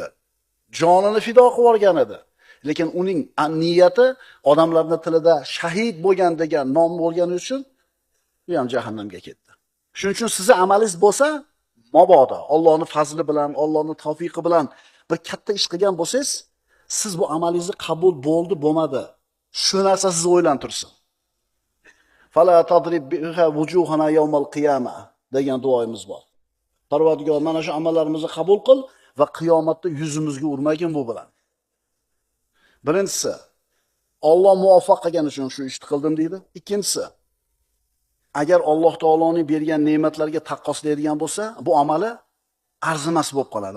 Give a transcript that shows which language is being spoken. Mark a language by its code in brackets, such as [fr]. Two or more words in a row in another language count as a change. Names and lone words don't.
[uz] Jonini fido qilib yuborgan edi. Lekin uning niyati odamlarning tilida shahid bo'lgan degan nom bo'lgani uchun u ham jahannamga ketdi. Shuning uchun sizni amalingiz bo'lsa, mabodo Allohning fazli bilan, Allohning tavfiqi bilan bir katta ish qilgan bo'lsangiz, siz bu amalingizni qabul bo'ldi, bo'lmadi. Shu narsa sizni o'ylantirsin. [ar] فلا تضرب بها وجوهنا يوم القيامة [uz] degan duoyimiz bor. Parvardigor mana shu amallarimizni qabul qil va qiyomatda yuzimizga urmagin bu bilan. Birinchisi, Alloh muvaffaq qilgani uchun shu ishni qildim deydi. Ikkinchisi, agar Alloh taoloning bergan ne'matlarga taqqoslaydigan bo'lsa, bu amali arzimas bo'lib qoladi.